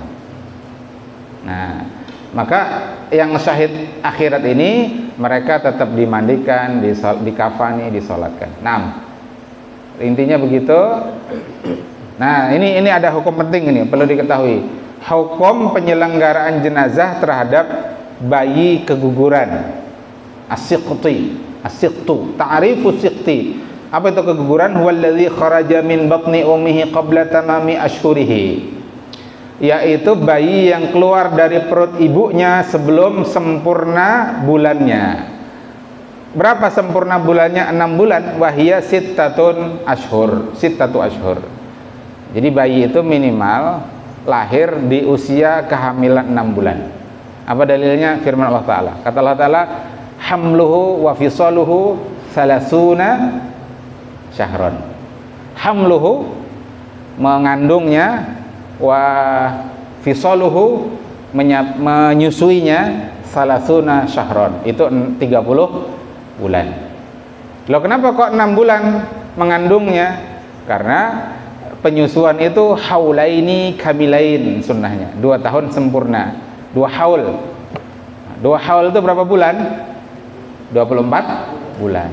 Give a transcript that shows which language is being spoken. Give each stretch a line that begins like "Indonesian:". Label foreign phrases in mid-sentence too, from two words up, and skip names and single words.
Indonesian: Nah, maka yang syahid akhirat ini mereka tetap dimandikan, dikafani, disolatkan. Nah, intinya begitu. Nah, ini ada hukum penting ini perlu diketahui. Hukum penyelenggaraan jenazah terhadap bayi keguguran.
Arabic: السقط، تعريف السقط.
Indonesian: Apa itu keguguran?
Arabic: هو الذي خرج من بطن أمه قبل تمام أشهره.
Indonesian: Yaitu bayi yang keluar dari perut ibunya sebelum sempurna bulannya. Berapa sempurna bulannya? 6 bulan.
Arabic: وهي ستة أشهر.
Indonesian: Jadi bayi itu minimal lahir di usia kehamilan 6 bulan. Apa dalilnya? Firman Allah Ta'ala. Kata Allah Ta'ala,
Arabic: حمله وفصاله ثلاثون شهرا.
Indonesian: Hamluhu, mengandungnya,
Arabic: وفصاله,
Indonesian: menyusuinya,
Arabic: ثلاثون شهرا.
Indonesian: Itu 30 bulan. Loh, kenapa kok 6 bulan mengandungnya? Karena penyusuan itu
Arabic: حولين كاملين
Indonesian: sunnahnya, 2 tahun sempurna, 2 haul. 2 haul itu berapa bulan? 24 bulan.